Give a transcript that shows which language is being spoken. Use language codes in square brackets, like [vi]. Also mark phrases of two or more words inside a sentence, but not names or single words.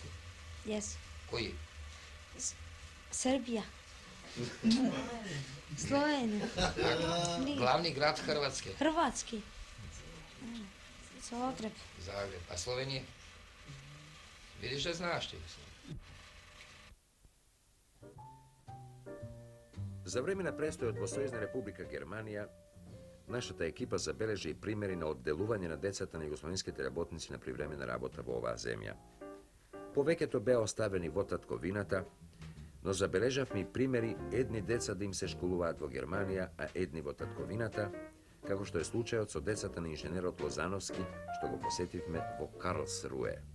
[hr] Jesam. Koji? Srbija. Slovenija. Glavni grad Hrvatske? Hrvatski. Zagreb. Zagreb. A Slovenije? Vidiš da znaš ti. [mk] За време на престојот во Сојузна република Германија, нашата екипа забележи примери на одделување на децата на југословенските работници на привремена работа во оваа земја. Повеќето беа оставени во татковината, но забележавме и примери едни деца да им се школуваат во Германија, а едни во татковината, како што е случајот со децата на инженерот Лозановски, што го посетивме во Карлсруе.